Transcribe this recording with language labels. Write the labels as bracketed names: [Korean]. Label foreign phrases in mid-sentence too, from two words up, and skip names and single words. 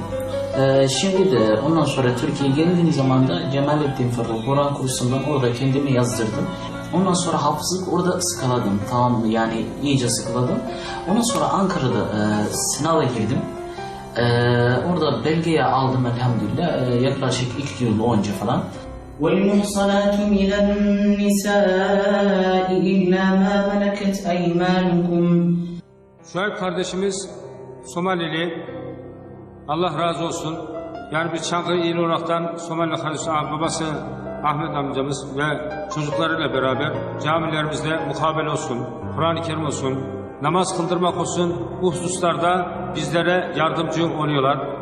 [Turkish] Şimdi de ondan sonra Türkiye'ye geldiğim zaman da Cemalettin Fırıl Kur'an kursundan orada kendimi yazdırdım. Ondan sonra hafızlık orada ıskaladım. Tamam mı? Yani iyice ıskaladım. Ondan sonra Ankara'da sınava girdim. Orada belgeyi aldım elhamdülillah. Yaklaşık 2 yıl önce falan. [Arabic] وَالْمُحْصَنَاتُ مِنَ النِّسَاءِ إِلَّا مَا مَلَكَتْ أَيْمَانُكُمْ. [Turkish] Şuayb kardeşimiz Somalili, Allah razı olsun. Yani biz Çankırı İl olaraktan Somali kardeşi babası Ahmet amcamız ve çocuklarıyla beraber camilerimizde mukabele olsun, Kur'an-ı Kerim olsun, namaz kıldırmak olsun, bu hususlarda bizlere yardımcı oluyorlar.